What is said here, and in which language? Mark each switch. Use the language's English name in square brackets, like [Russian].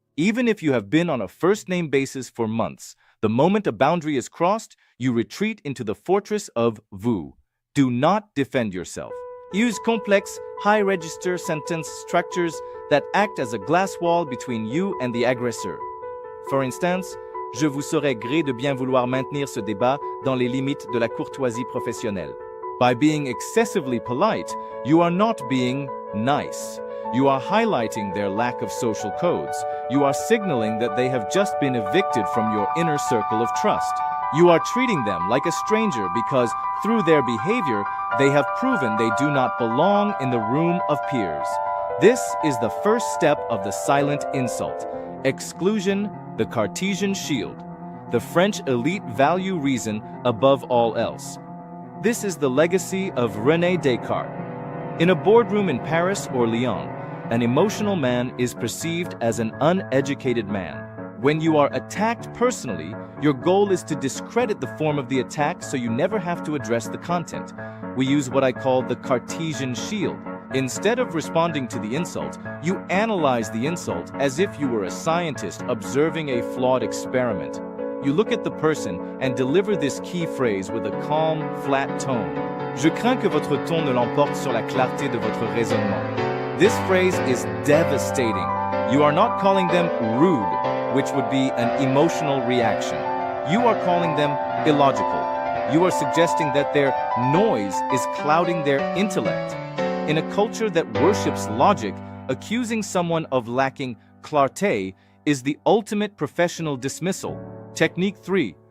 [English] Even if you have been on a first-name basis for months, the moment a boundary is crossed, you retreat into the fortress of vous. Do not defend yourself. Use complex, high-register sentence structures that act as a glass wall between you and the aggressor. For instance, [French] je vous saurais gré de bien vouloir maintenir ce débat dans les limites de la courtoisie professionnelle. [English] By being excessively polite, you are not being nice. You are highlighting their lack of social codes. You are signaling that they have just been evicted from your inner circle of trust. You are treating them like a stranger because, through their behavior, they have proven they do not belong in the room of peers. This is the first step of the silent insult. Exclusion, the Cartesian shield. The French elite value reason above all else. This is the legacy of René Descartes. In a boardroom in Paris or Lyon, an emotional man is perceived as an uneducated man. When you are attacked personally, your goal is to discredit the form of the attack so you never have to address the content. We use what I call the Cartesian shield. Instead of responding to the insult, you analyze the insult as if you were a scientist observing a flawed experiment. You look at the person and deliver this key phrase with a calm, flat tone. [French] Je crains que votre ton ne l'emporte sur la clarté de votre raisonnement. [English] This phrase is devastating. You are not calling them rude, which would be an emotional reaction. You are calling them illogical. You are suggesting that their noise is clouding their intellect. In a culture that worships logic, accusing someone of lacking clarté is the ultimate professional dismissal. Technique 3.